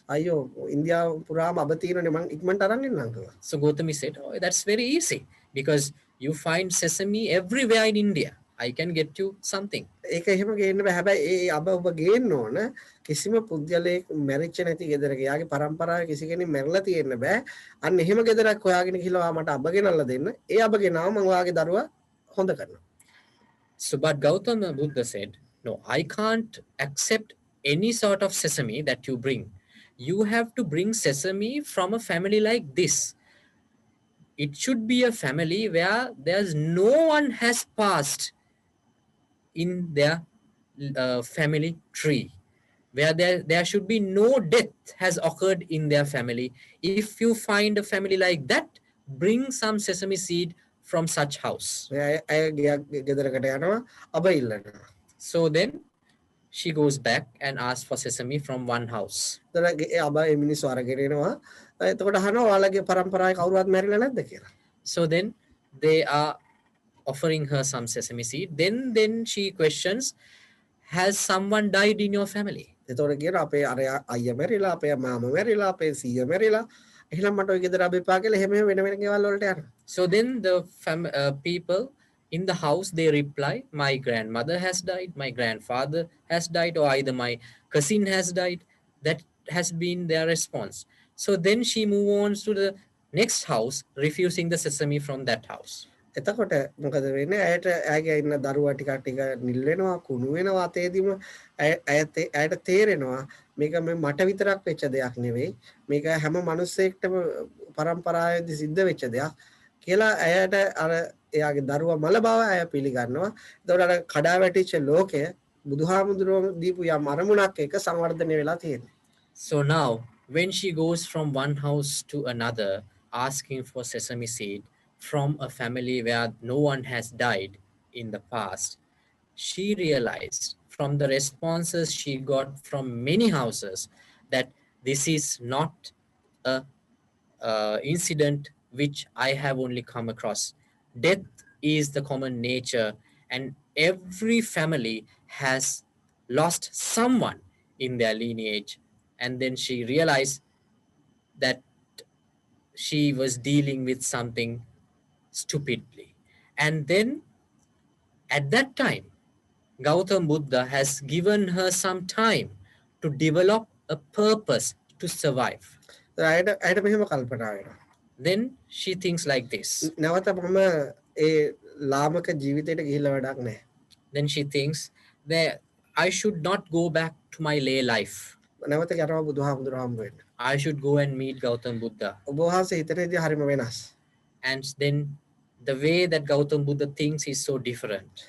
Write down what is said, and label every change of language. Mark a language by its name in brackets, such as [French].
[Sinhala] අයියෝ ඉන්දියාව පුරාම අබ තියෙනනේ මං ඉක්මනට අරන් එන්නම් කිව්වා. [English] So Gautami said, oh, that's very easy because you find sesame everywhere in India. I can get you something. [Sinhala] ඒක එහෙම ගේන්න බෑ. හැබැයි ඒ අබ ඔබ ගේන්න ඕන කිසිම පුද්ගලයෙක් මැරිච්ච නැති ගෙදරක. යාගේ පරම්පරාවේ කිසි කෙනෙක් මැරලා තියෙන්න බෑ. අන්න එහෙම ගෙදරක් හොයාගෙන ගිහලා මට අබ ගෙනල්ලා දෙන්න. ඒ අබ ගෙනාව මම ඔයාගේ දරුවා හොඳ කරනවා. [English] So but Gautama Buddha said, no, I can't accept any sort of sesame that you bring. You have to bring sesame from a family like this. It should be a family where there's no one has passed in their family tree, where there should be no death has occurred in their family. If you find a family like that, bring some sesame seed from such house. [Sinhala] ගෙදරකට යනවා අබ ඉල්ලනවා. [English] So then she goes back and asks for sesame from one house. [Sinhala] එතකොට ඒ අබ ඒ මිනිස්සු අරගෙන එනවා. එතකොට අහනවා ඔයාලගේ පරම්පරාවේ කවුරුවත් මැරිලා නැද්ද කියලා. [English] So then they are offering her some sesame seed. Then she questions, has someone died in your family? [Sinhala] එතකොට කියනවා අපේ අර අයියා මැරිලා, අපේ මාමා මැරිලා, අපේ සීයා මැරිලා. එහෙනම් මට ඔය ගෙදර අබ එපා කියලා එහෙම වෙන වෙන ගෙවල් වලට යනවා. [English] So then the people in the house, they reply, my grandmother has died, my grandfather has died, or either my cousin has died. That has been their response. So then she moves on to the next house, refusing the sesame from that house. [Sinhala] එතකොට මොකද වෙන්නේ? ඇයට ඇගේ ඉන්න දරුවා ටික නිල් වෙනවා, කුණු වෙනවා අතේදීම ඇයට තේරෙනවා මේක මට විතරක් වෙච්ච දෙයක් නෙවෙයි. මේක හැම මිනිස්සෙක්ටම පරම්පරාවේදී සිද්ධ වෙච්ච දෙයක් කියලා ඇයට අර එයාගේ දරුවා මල බව ඇය පිළිගන්නවා. එතකොට අර කඩා වැටිච්ච ලෝකය බුදුහාමුදුරුවෝ දීපු යම් අරමුණක් එක සංවර්ධනය වෙලා තියෙනවා. [English] So now when she goes from one house to another asking for sesame seed from a family where no one has died in the past, she realized from the responses she got from many houses that this is not a incident which I have only come across. Death is the common nature, and every family has lost someone in their lineage. And then she realized that she was dealing with something stupidly. And then at that time, Gautam Buddha has given her some time to develop a purpose to survive. [Sinhala] ඇයට මෙහෙම කල්පනා වෙනවා. [English] Then she thinks like this. [Sinhala] නැවත මම ඒ ලාමක ජීවිතයට ගිහිල්ලා වැඩක් නැහැ. [English] Then she thinks that I should not go back to my lay life. [Sinhala] නැවත යනවා බුදුහාමුදුරුවෝ හම්බ වෙන්න. [English] I should go and meet Gautam Buddha. [Sinhala] ඔබ වහන්සේ හිතනේදී හරිම වෙනස්. [English] And then the way that Gautam Buddha thinks is so different.